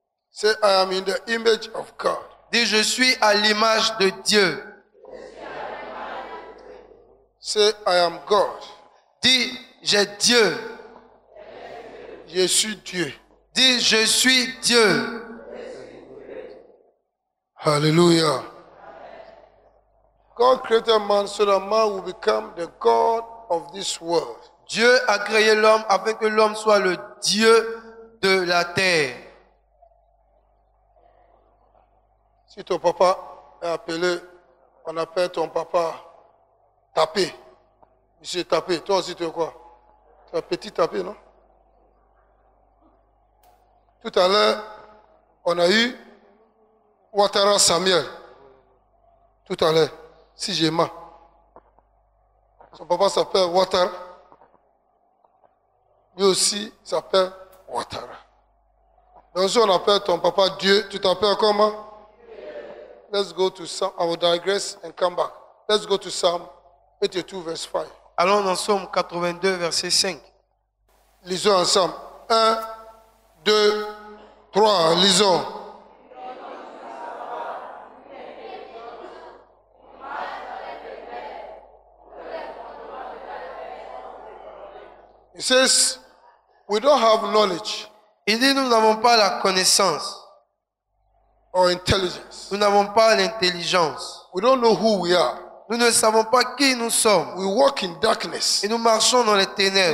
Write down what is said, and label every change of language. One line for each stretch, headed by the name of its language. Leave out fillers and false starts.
English: Say, I am in the image of God.
French: Dis, je suis à l'image de Dieu.
English: Say, I am God.
French: Dis, j'ai Dieu. Je suis Dieu. Dis, je suis Dieu.
English: Hallelujah. God created man so that man will become the God of this world.
French: Dieu a créé l'homme afin que l'homme soit le Dieu de la terre. Si ton papa est appelé, on appelle ton papa Tapé. Monsieur Tapé, toi aussi tu es quoi? Tu es un petit Tapé, non? Tout à l'heure, on a eu Ouattara Samuel. Tout à l'heure, si j'ai mal. Son papa s'appelle Ouattara. Lui aussi s'appelle Ouattara. Donc si on appelle ton papa Dieu, tu t'appelles comment?
English: Let's go to Psalm. I will digress and come back. Let's go to Psalm 82, verse 5.
French: Allons dans Psaume 82, verset 5. Lisons ensemble. 1, 2, 3. Lisons.
English: It says, we don't have knowledge
French: Il dit, nous n'avons pas la connaissance.
English: or intelligence.
French: Nous n'avons pas l'intelligence.
English: We don't know who we are.
French: Nous ne savons pas qui nous sommes.
English: We walk in darkness
French: Et nous marchons dans les ténèbres